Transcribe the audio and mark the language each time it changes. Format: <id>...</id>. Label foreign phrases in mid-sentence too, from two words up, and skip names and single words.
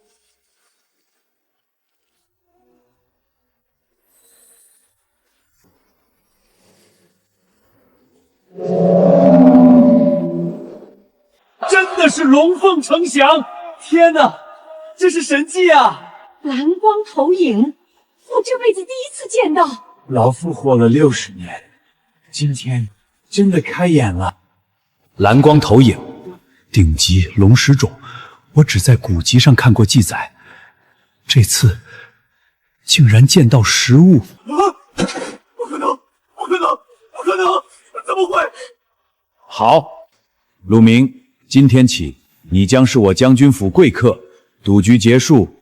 <zh>真的是龙鳳呈祥！天哪，这是神迹啊！蓝光投影，我这輩子第一次見到。老夫活了60年，今天真的開眼了。藍光投影，頂級龍石種，我只在古籍上看過記載，這次竟然見到實物。不可能！不可能！不可能！怎麼會？好，陸明，今天起你將是我將軍府貴客，賭局結束，</zh>